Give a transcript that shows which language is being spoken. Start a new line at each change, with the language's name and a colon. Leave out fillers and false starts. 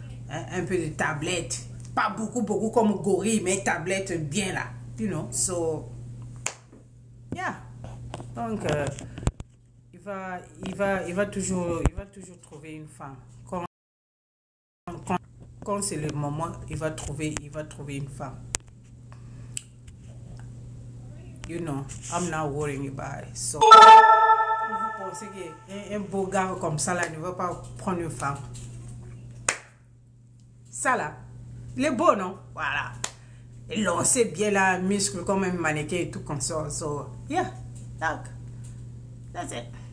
French: Hein, un peu de tablette. Pas beaucoup comme gorille, mais tablette bien là.
English: You know, so... Yeah.
French: Donc, il va toujours trouver une femme. Quand c'est le moment, il va trouver une femme.
English: You know, I'm not worrying about it. So,
French: vous pensez qu'un beau gars comme ça là ne va pas prendre une femme? Ça là, il est beau, non? Voilà. Il lance bien la muscle comme un mannequin et tout comme ça.
English: So, yeah, that's it.